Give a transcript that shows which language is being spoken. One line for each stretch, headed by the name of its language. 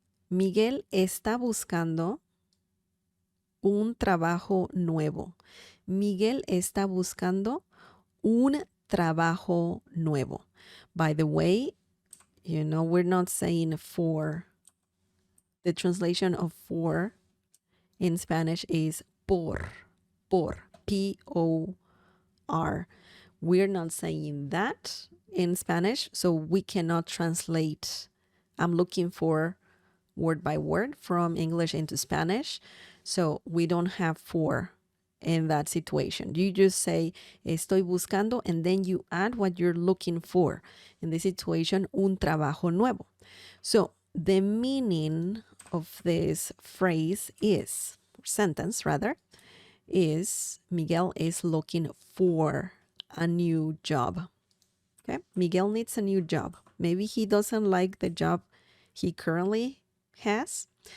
Spanish: Miguel está buscando un trabajo nuevo. Miguel está buscando un trabajo nuevo.
English: By the way, we're not saying for. The translation of for in Spanish is por, P-O-R. We're not saying that in Spanish, so we cannot translate. I'm looking for word by word from English into Spanish, so we don't have for in that situation. You just say
Spanish: estoy buscando
English: and then you add what you're looking for. In this situation,
Spanish: un trabajo nuevo.
English: So the meaning of this phrase is, sentence rather, is Miguel is looking for a new job. Okay, Miguel needs a new job. Maybe he doesn't like the job he currently has.